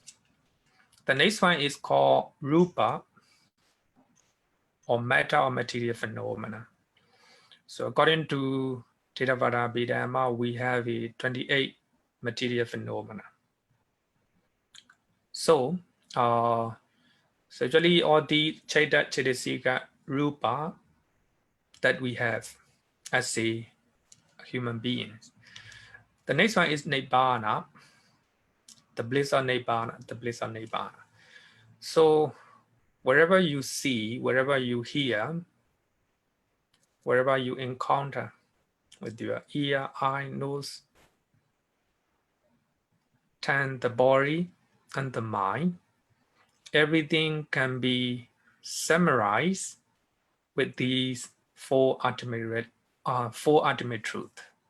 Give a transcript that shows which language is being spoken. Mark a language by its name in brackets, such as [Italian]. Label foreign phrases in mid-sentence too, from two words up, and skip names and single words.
[English] The next one is called rupa. or matter or material phenomena. So according to Theravada Abhidhamma, we have 28 material phenomena. So actually all the [Pali] citta, citta, rupa [English] that we have as a human beings. The next one is nibbana, the bliss of nibbana, the bliss of nibbana. So wherever you see, wherever you hear, wherever you encounter with your ear, eye, nose, tongue, the body, and the mind, everything can be summarized with these four ultimate truths.